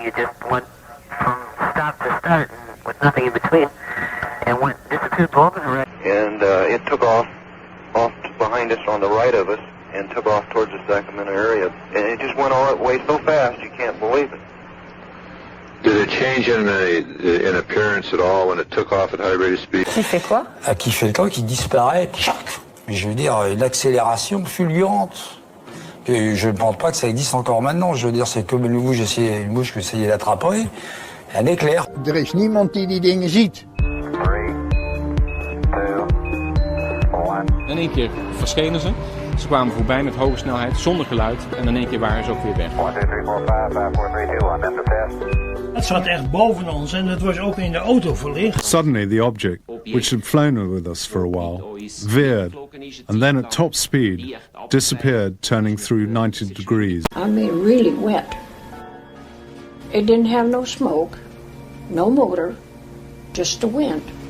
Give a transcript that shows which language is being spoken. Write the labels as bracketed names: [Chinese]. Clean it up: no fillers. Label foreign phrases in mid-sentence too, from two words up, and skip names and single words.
[English] It just went from stop to start and with nothing in between, and disappeared both in the right. And it took off behind us on the right of us and took off towards the Sacramento area. And it just went all that way so fast you can't believe it. Did it change in appearance at all when it took off at high rate of speed? [French] Qui fait quoi? Qui fait le temps, qui disparaît. Mais je veux dire, l'accélération fulgurante. Et je ne pense pas que ça existe encore maintenant. Je veux dire, c'est comme une mouche que j'essayais d'attraper. Un éclair. [Dutch] Er is niemand die die dingen ziet. In één keer verschenen ze. Ze kwamen voorbij met hoge snelheid, zonder geluid. En in één keer waren ze ook weer weg. [English] 1, 2, 3, 4, 5, 5, 4, 3, 2, 1, end of test. [Dutch] Het zat echt boven ons en het was ook in de auto verlicht. [English] Suddenly the object, which had flown with us for a while, veered and then at top speed disappeared, turning through 90 degrees. I mean, really wet. It didn't have no smoke, no motor, just the wind.